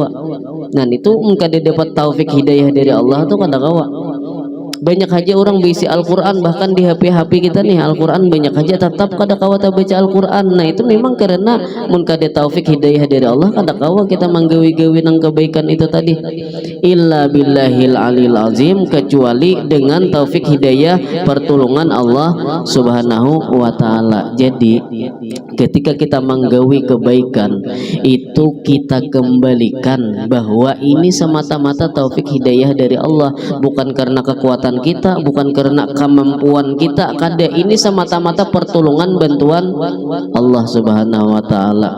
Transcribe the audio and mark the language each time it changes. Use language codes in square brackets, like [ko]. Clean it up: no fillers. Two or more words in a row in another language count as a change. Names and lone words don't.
[bjn] Nah itu kada dapat taufik hidayah dari Allah tuh kada kawa. Banyak aja orang berisi Al-Quran, bahkan di HP kita nih Al-Quran banyak aja, tetap kada kawa baca Al-Quran. Nah itu memang karena mun kada taufik hidayah dari Allah, kada kawa kita menggawi-gawi nang kebaikan itu tadi. [ar] إلا بالله العلي العظيم, [id] kecuali dengan taufik hidayah pertolongan Allah [ar] سبحانه وتعالى. [id] Jadi ketika kita menggawi kebaikan itu kita kembalikan bahwa ini semata-mata taufik hidayah dari Allah, bukan karena kekuatan kita, bukan karena kemampuan kita, kada, ini semata-mata pertolongan bantuan Allah [ar] سبحانه وتعالى.